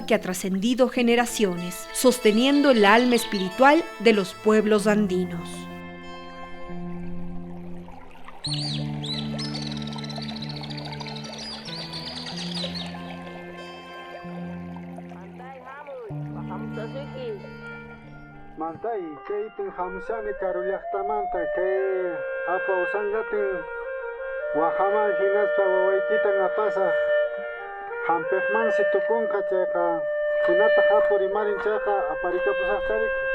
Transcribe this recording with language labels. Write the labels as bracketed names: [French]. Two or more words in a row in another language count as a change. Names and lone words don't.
[Spanish] que ha trascendido generaciones, sosteniendo el alma espiritual de los pueblos andinos. [Quechua] Mantay, kaytin hamsani karullaqtamanta kay apa usanllatin wahaman hinaspa wawaykitan apasa hampejmansi tukunqa chayqa hinata hapurimarin chayqa aparikapusaqtarik.